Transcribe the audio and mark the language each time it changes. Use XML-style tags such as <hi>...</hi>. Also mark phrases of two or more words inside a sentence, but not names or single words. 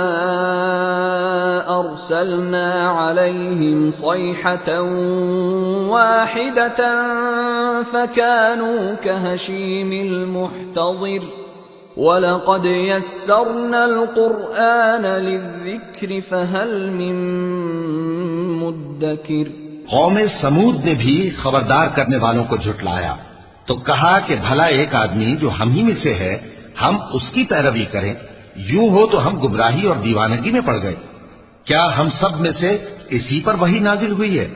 <ar>أرسلنا عليهم صيحة واحدة فكانوا كهشيم المحتظر ولقد يسرنا القرآن للذكر فهل من مدكر.</ar> <hi>कौम समूद ने भी खबरदार करने वालों को झुटलाया, तो कहा कि भला एक आदमी जो हम ही में से है, हम उसकी पैरवी करें। यूं हो तो हम गुमराही और दीवानगी में पड़ गए। क्या हम सब में से इसी पर वही नाजिल हुई है?</hi>